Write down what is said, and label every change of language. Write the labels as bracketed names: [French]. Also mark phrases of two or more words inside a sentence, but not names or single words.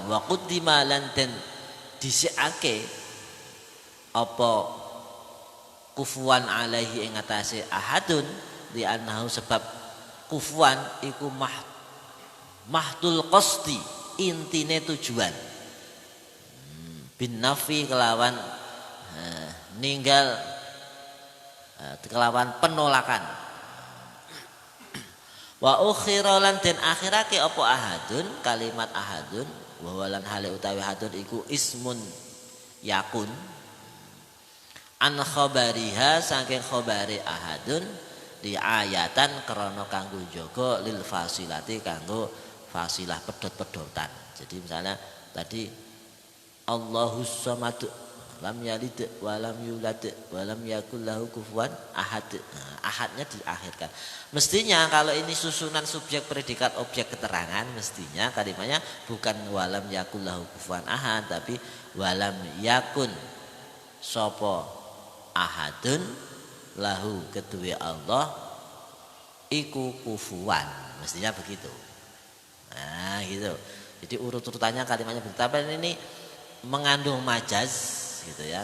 [Arabic] وقدم [Javanese] lan den dhisikake apa [Arabic] كفوا عليه [Javanese] ing atase [Arabic] أحد لأنه [Javanese] sebab kufuwan iku [Arabic] محط القصد [Javanese] intine tujuan. [Arabic] بالنفي [Javanese] kelawan ninggal kelawan penolakan. [Arabic] وأخر [Javanese] lan den akhirake apa ahadun kalimat ahadun wa lan hale utawi ahadun iku [Arabic] اسم يكن عن خبرها [Javanese] saking khabari ahadun di ayatan krana kanggo jaga [Arabic] للفاصلة [Javanese] kanggo fasilah pedhot-pedhotan. [Indonesian] Jadi misalnya tadi [Arabic] الله الصمد لم يلد ولم يولد ولم يكن له كفوا أحد. [Indonesian] Ahadnya diakhirkan. Mestinya kalau ini susunan subjek predikat objek keterangan, mestinya kalimatnya bukan [Arabic] ولم يكن له كفوا أحد, [Indonesian] tapi [Arabic] ولم يكن [Indonesian] sapa [Arabic] أحد له [Javanese] kedue Allah iku [Indonesian] kufuwan. Mestinya begitu. Nah, gitu. Jadi urut-urutannya kalimatnya begitu. Tapi ini mengandung majaz gitu ya.